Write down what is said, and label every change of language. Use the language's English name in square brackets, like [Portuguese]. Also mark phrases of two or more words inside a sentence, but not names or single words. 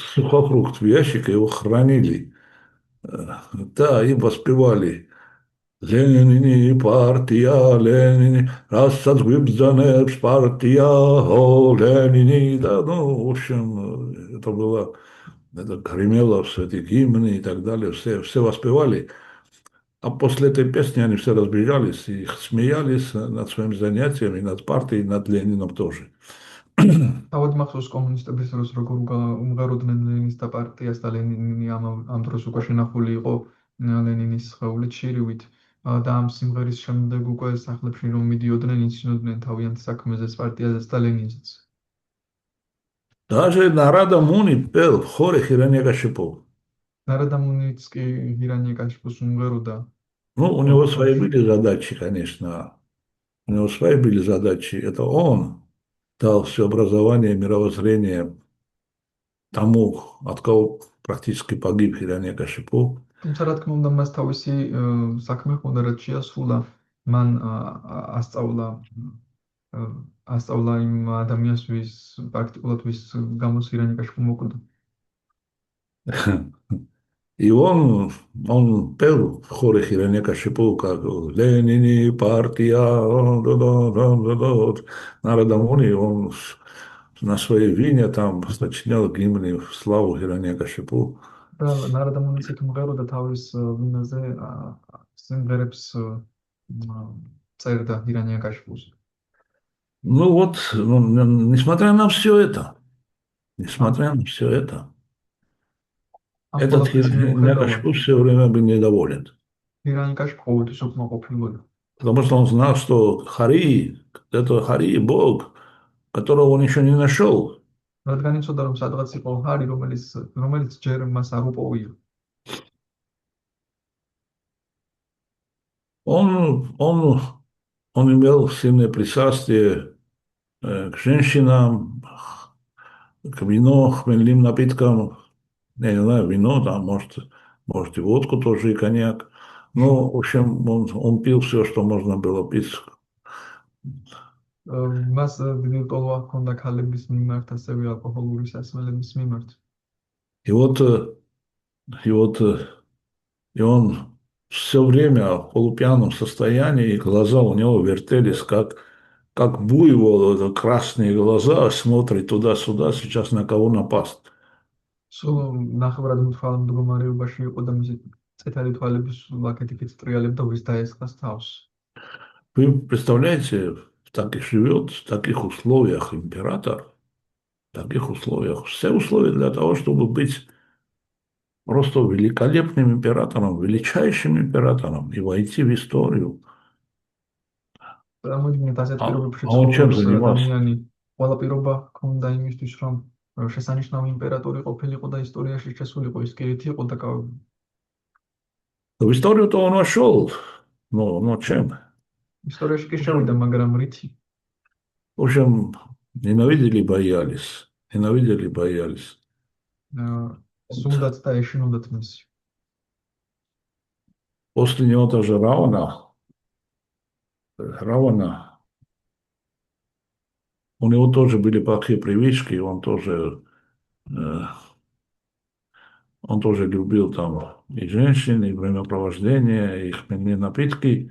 [Russian] сухофрукт в ящике, его хранили. Да, им воспевали Ленини, партия, Ленини, рассадгвибзанепс, партия, о, Ленини. Да, ну, в общем, это гремело, все эти гимны и так далее, все воспевали. А после этой песни они все разбежались и смеялись над своими занятиями, над партией, над Лениным тоже. [Georgian] თავად მახსოვს კომუნისტების დროს როგორ უმღეროდნენ ლენინის და პარტიას და ლენინი ამ დროს უკვე შენახული იყო ლენინის სხეული ჩირივით და ამ სიმღერის შემდეგ უკვე სახლებში რომ მიდიოდნენ იცნობდნენ თავიანთ საქმეზეც პარტიაზეც და ლენინზეც. [Russian] Даже Нарада Муни пел в хоре Хирания Кашипова. [Georgian] ნარადა მუნიც კი ჰირანია კაშპუს უმღეროდა. [Russian] Ну, у него свои были задачи, конечно. У него свои были задачи. Это он дал все образование, мировоззрение тому, от кого практически погиб Хирания Кашипов. [Georgian] თუმცა რა თქმა უნდა მას თავისი საქმე ჰქონდა რაც შეასრულა მან ასწავლა იმ ადამიანს ვის პრაქტიკულად ვის გამოც ჰირანია კაშპუ მოკვდა. [Russian] И он пел в хоре Хирания Кашипова, как Ленини, партия, Нарада Муни, он на своей вине там сочинял гимны в славу Хирания Кашипова. [Georgian] და ნარადა მუნიც იქ მღეროდა თავის ვინაზე სიმღერებს წერდა ჰირანია კაშპუს. [Russian] Ну вот, несмотря на все это, этот Хирания Кашипов все время был недоволен. [Georgian] ჰირანია კაშპუ ყოველთვის უკმაყოფილოა. [Russian] Потому что он знал, что это Хари, Бог, которого он еще не нашел. [Georgian] რადგან იცოდა რომ სადღაც იყო ჰარი რომელიც ჯერ მას არ უპოვია. [Russian] Он имел сильное пристрастие к женщинам, к вину, хмельным напиткам. Я не знаю, вино, там, может и водку тоже, и коньяк. Ну, в общем, он пил все, что можно было пить. [Georgian] მას დიდი ტოლვა ჰქონდა ქალების მიმართ, ასევე ალკოჰოლური სასმელების მიმართ. [Russian] И он все время в полупьяном состоянии, и глаза у него вертелись, как буйвол, красные глаза, смотрит туда-сюда, сейчас на кого напасть. [Georgian] სულ ნახევრად მთვალ მდგომარეობაში იყო და მისი წითელი თვალები სულ აქეთ-იქით სტრიალებდა ვის დაესხას თავს. [Russian] Вы представляете, живет в таких условиях император, в таких условиях, все условия для того, чтобы быть просто великолепным императором, величайшим императором и войти в историю. [Georgian] წარმოიდგინეთ ასეთ პირობებში [Russian] А он чем [Georgian] ცხოვრობს [Russian] занимался? [Georgian] ადამიანი, ყველა პირობა ჰქონდა იმისთვის, რომ შესანიშნავი იმპერატორი ყოფილიყო და ისტორიაში შესულიყო, ის კი ერთი იყო დაკავებული. [Russian] В историю-то он вошел, но чем? [Georgian] ისტორიაში კი შევიდა, მაგრამ რითი? [Russian] В общем, ненавидели, боялись. Ненавидели, боялись. [Georgian] სუნდათ და ეშინოდათ მისი. [Russian] После него тоже Равана, у него тоже были плохие привычки, э, он тоже любил там и женщин, и времяпровождение, и хмельные напитки.